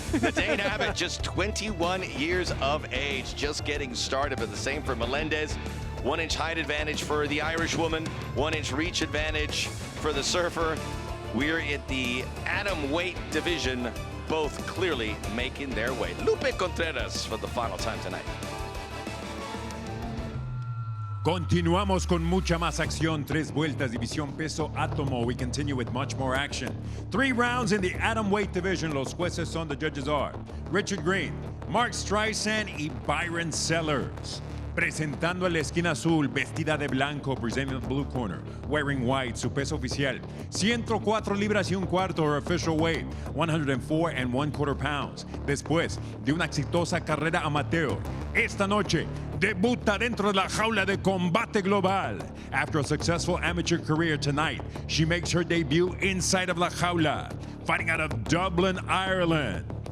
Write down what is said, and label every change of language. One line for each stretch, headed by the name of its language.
English: Nadine Abbott, just 21 years of age, just getting started, but the same for Melendez. 1-inch height advantage for the Irish woman, 1-inch reach advantage for the surfer. We're at the atom weight division, both clearly making their way. Lupe Contreras for the final time tonight.
Spanish: Continuamos con mucha más acción. 3 vueltas, división peso átomo.
English: We continue with much more action. 3 rounds in the atom weight division.
Spanish: Los jueces son,
English: the judges are Richard Green, Mark Streisand y Byron Sellers.
Spanish: Presentando en la esquina azul, vestida de blanco,
English: presenting the blue corner, wearing white,
Spanish: su peso oficial, 104 libras y un cuarto,
English: her official weight, 104 1/4 pounds.
Spanish: Después de una exitosa carrera amateur, esta noche debuta dentro de la jaula de Combate Global.
English: After a successful amateur career tonight, she makes her debut inside of
Spanish: la jaula,
English: fighting out of Dublin, Ireland.